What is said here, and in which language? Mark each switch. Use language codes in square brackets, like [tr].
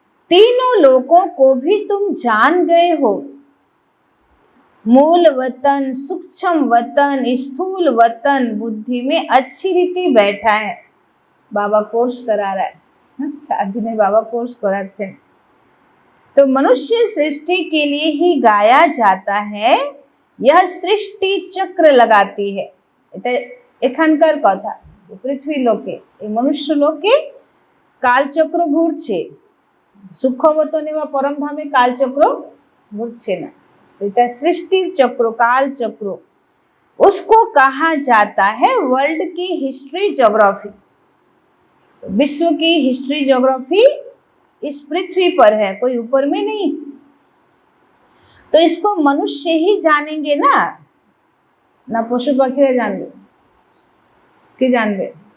[hi] तीनों लोगों को भी तुम जान गए हो। मूल वतन, सूक्ष्म वतन, स्थूल वतन बुद्धि में अच्छी रीति बैठा है। बाबा कोर्स करा रहा है, शादी ने बाबा कोर्स करा से। तो मनुष्य सृष्टि के लिए ही गाया जाता है। यह सृष्टि चक्र लगाती है। [bn] এটা এখানকার কথা। পৃথিবী লোকে এই মনুষ্য লোকে কালচক্র ঘুরছে, সূক্ষ্মবতনে বা পরমধামে কালচক্র ঘুরছে না। এটা সৃষ্টির চক্র, काल चक्र। [hi] उसको कहा जाता है वर्ल्ड की हिस्ट्री ज्योग्राफी। विश्व की हिस्ट्री ज्योग्राफी इस पृथ्वी पर है, कोई ऊपर में नहीं। तो इसको मनुष्य ही जानेंगे ना, ना पशु पक्षी जानेंगे [bn] कि जानबे?